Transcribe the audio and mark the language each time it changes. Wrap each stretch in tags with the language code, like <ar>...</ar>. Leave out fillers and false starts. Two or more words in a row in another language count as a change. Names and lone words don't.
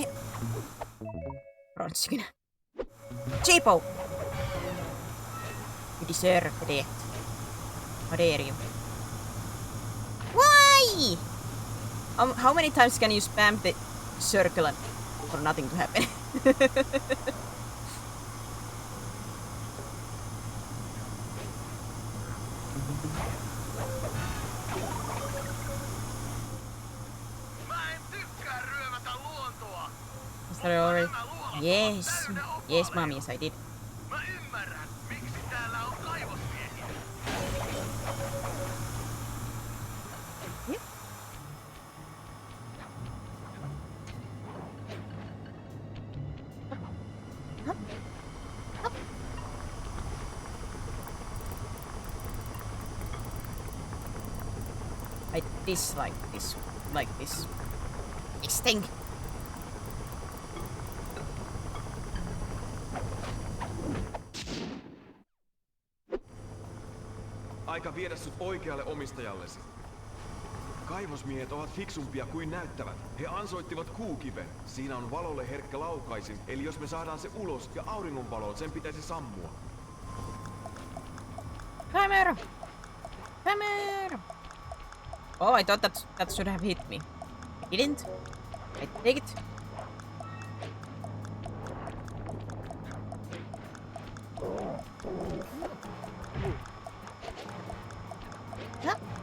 <fi>Bronssikin. Cheapo!</fi> <en>You deserve that. How dare you? Why? How many times can you spam the circle and for nothing to happen?</en> <fi>Mä en tykkää ryövätä luontoa.</fi> <en>Is that already?</en> <fi>Nämä luolat</fi> <en>Yes.</en> <fi>ovat täynnä</fi> <en>Yes,</en> <fi>opaleja.</fi> <en>mommy, yes, I did.</en> <fi>Mä ymmärrän, miksi täällä on kaivosmiehiä.</fi> <en>Yep. I dislike this, like this thing.</en> <fi>Aika viedä sut oikealle omistajallesi. Kaivosmiehet ovat fiksumpia kuin näyttävät. He ansoittivat kuukiven. Siinä on valolle herkkä laukaisin, eli jos me saadaan se ulos ja auringonvaloon, sen pitäisi sammua.</fi> <en>Hammer! Hammer! Oh, I thought that should have hit me. It didn't. I take it. Huh?</en>